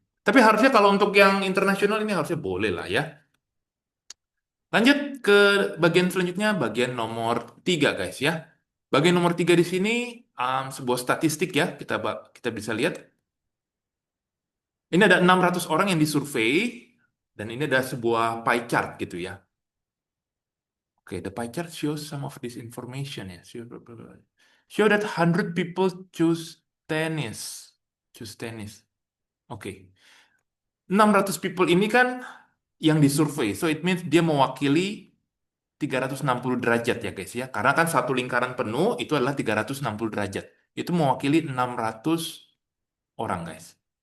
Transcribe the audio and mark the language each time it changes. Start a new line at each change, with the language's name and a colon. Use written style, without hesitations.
Indonesian: Tapi harusnya kalau untuk yang internasional ini harusnya boleh lah ya. Lanjut ke bagian selanjutnya, bagian nomor 3 guys ya. Bagian nomor 3 di sini sebuah statistik ya, kita bisa lihat. Ini ada 600 orang yang disurvei, dan ini ada sebuah pie chart gitu ya.
English: Oke, the pie chart shows some of this information ya. Show that 100 people tennis. Choose tennis. Oke. 600 people
Indonesian: ini kan yang disurvei.
English: So it means
Indonesian: dia mewakili 360 derajat ya guys ya. Karena kan satu lingkaran penuh itu adalah 360 derajat. Itu mewakili 600 orang guys.